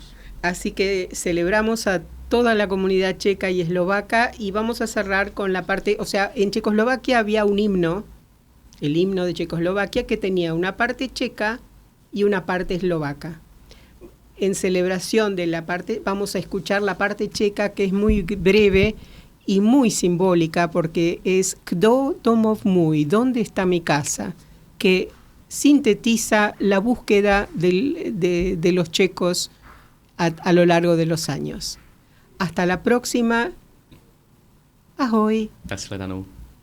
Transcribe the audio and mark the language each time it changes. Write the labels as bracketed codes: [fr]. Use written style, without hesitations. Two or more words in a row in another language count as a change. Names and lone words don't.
[es] Así que celebramos a toda la comunidad checa y eslovaca y vamos a cerrar con la parte, en Checoslovaquia había un himno, el himno de Checoslovaquia, que tenía una parte checa y una parte eslovaca. En celebración de la parte, vamos a escuchar la parte checa, que es muy breve y muy simbólica, porque es Kdo domov můj, ¿dónde está mi casa?, que sintetiza la búsqueda de los checos a lo largo de los años. Hasta la próxima. Ahoj. Shledanou.